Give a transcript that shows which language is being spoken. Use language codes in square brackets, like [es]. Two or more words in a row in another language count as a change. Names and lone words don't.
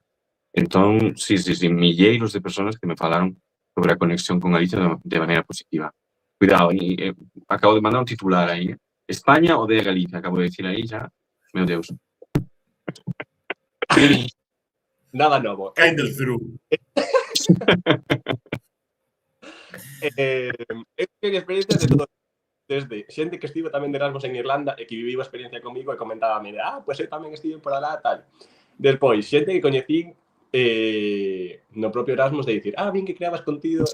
[gl] Entón, sí, milleiros de persoas que me falaron sobre a conexión con Galicia de maneira positiva. Cuidado, acabo de mandar un titular aí. España ou de Galicia, acabo de decir aí xa. Meu Deus. Nada novo. [en] Kind of through. [gl] Eu teño experiencias de todo. Desde xente que estivo tamén de Erasmus en Irlanda e que viviu a experiencia comigo e comentábame, pois eu tamén estive por alá, tal. Despois, xente que coñecín no propio Erasmus de dicir, vin que creabas contido.